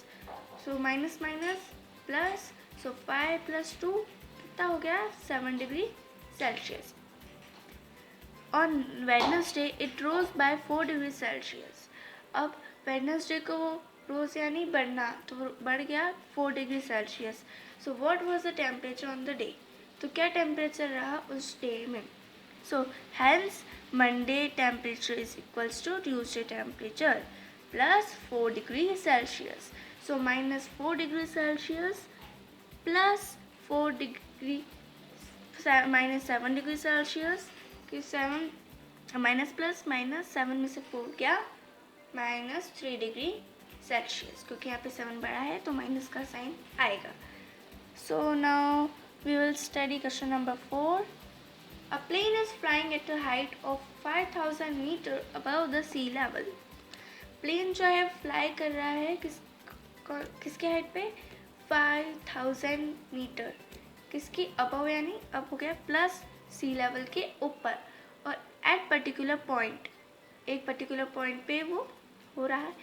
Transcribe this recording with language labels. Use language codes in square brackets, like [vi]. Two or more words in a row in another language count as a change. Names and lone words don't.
[hi] सो [en] minus plus, [hi] सो 5 प्लस 2 कितना हो गया, 7 [en] degree Celsius. On Wednesday it rose by 4 degree Celsius. [hi] अब वेडनेसडे को वो रोज यानी बढ़ना, तो बढ़ गया 4 [en] degree Celsius. So what was the temperature on the day, [hi] तो क्या टेम्परेचर रहा उस डे में. [en] So hence Monday temperature is equals to Tuesday temperature plus 4 degree Celsius. So -4 degree Celsius plus 4 degree -7 degree Celsius [hi] कि 7 [en] minus plus minus [hi] 7 में से 4 क्या, -3 [en] degree Celsius, [hi] क्योंकि यहाँ पे 7 बड़ा है तो माइनस का साइन आएगा. [en] So now we will study question number 4. A plane is flying at a height of 5000 meter above the sea level. [hi] प्लेन जो है फ्लाई कर रहा है किसके हाइट पे, 5000 मीटर. किसकी, अबव यानी अब हो गया प्लस [en] sea level [hi] के ऊपर, और [en] at particular point, [hi] एक [en] particular point [hi] पे वो हो रहा है.